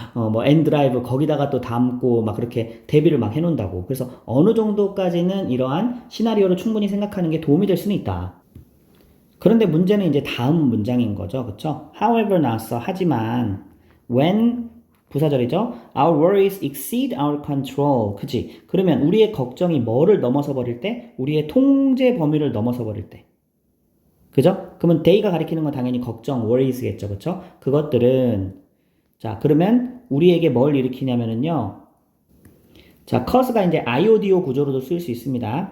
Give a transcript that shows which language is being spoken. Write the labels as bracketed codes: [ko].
[ko] 뭐 N 드라이브 거기다가 또 담고 막 그렇게 대비를 막 해놓는다고. 그래서 어느 정도까지는 이러한 시나리오를 충분히 생각하는 게 도움이 될 수는 있다. 그런데 문제는 이제 다음 문장인 거죠. 그쵸? However 나왔어. 하지만 when 부사절이죠. [en] Our worries exceed our control. [ko] 그치? 그러면 우리의 걱정이 뭐를 넘어서 버릴 때? 우리의 통제 범위를 넘어서 버릴 때. 그죠? 그러면 they가 가리키는 건 당연히 걱정, worries겠죠. 그쵸? 그것들은, 자, 그러면 우리에게 뭘 일으키냐면은요. 자, cause가 이제 IODO 구조로도 쓸 수 있습니다.